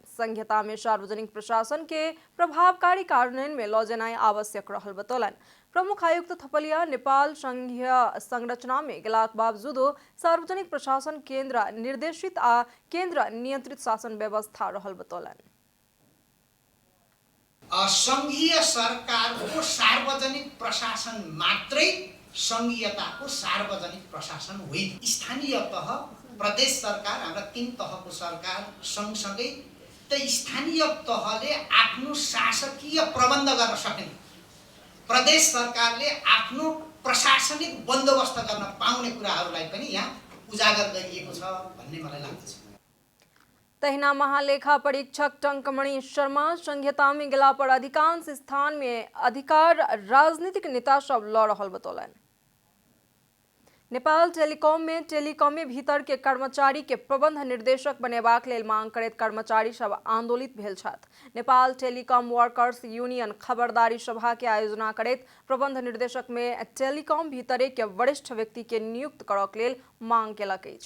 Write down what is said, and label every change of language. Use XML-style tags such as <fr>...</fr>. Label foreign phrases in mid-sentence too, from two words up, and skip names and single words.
<mai>संघीयता में सार्वजनिक प्रशासन के प्रभावकारी कार्यान्वयन में लऽ जेनाइ आवश्यक रहल बतौलनि। प्रमुख आयुक्त थपलिया नेपाल संघीय संरचना में गेलाक बावजूदो सार्वजनिक प्रशासन केंद्र निर्देशित आ केंद्र नियंत्रित शासन व्यवस्था रहल बतौलनि।</mai> <ne>संघीय सरकारको सार्वजनिक प्रशासन मात्रै संघीयताको सार्वजनिक प्रशासन होइन। स्थानीय तह, प्रदेश सरकार, हाम्रा 3 तहको सरकार सँगसँगै त स्थानीय तहले आफ्नो शासकीय प्रबन्ध गर्न सकिन्छ। प्रदेश सरकारले आफ्नो प्रशासनिक बन्दोबस्त गर्न पाउने कुराहरूलाई पनि यहाँ उजागर गरिएको छ भन्ने मलाई लाग्दछ।</ne> <mai>तहिना महालेखा परीक्षक टंकमणि शर्मा संघीयता में गेला पर अधिकांश स्थान में अधिकार राजनीतिक नेता सब लऽ रहल बतौलनि। नेपाल टेलीकॉम में भीतर के कर्मचारी के प्रबंध निर्देशक बनेबाक लेल मांग करैत कर्मचारी सब आंदोलित भेल छथि। नेपाल टेलीकॉम वर्कर्स यूनियन खबरदारी सभा के आयोजना करैत प्रबंध निर्देशक में टेलीकॉम भीतरे के वरिष्ठ व्यक्ति के नियुक्त करक लेल मांग केलक अछि।</mai>